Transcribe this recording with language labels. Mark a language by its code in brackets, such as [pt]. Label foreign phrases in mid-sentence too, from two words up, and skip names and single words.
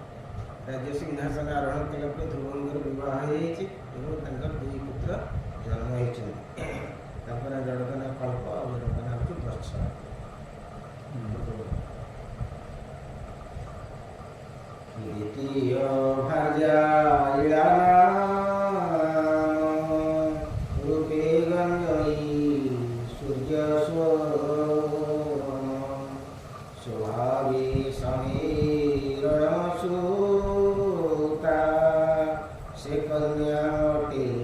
[or] ରାଜ୍ୟ ସିଂହାସନ ଆରୋହଣ କଲା ଧ୍ରୁବଙ୍କର ବିବାହ ଦୁଇ ପୁତ୍ର ଜନ୍ମ ହେଇଛନ୍ତି। ତାଙ୍କ ନାଁ ଜଣଙ୍କ ନାଁ କଳ୍ପ ଆଉ ଜଣଙ୍କ ନାଁ ହେଉଛି ବତ୍ସ। ଦ୍ୱିତୀୟ ଭାର୍ଯ୍ୟା ଇଳାନା ରୂପେ ଗଞ୍ଜୟୀ ସୂର୍ଯ୍ୟ ସ୍ୱଭାବେ ସମୀରଣ ସୁତା ସେ କନ୍ୟା ଅଟେ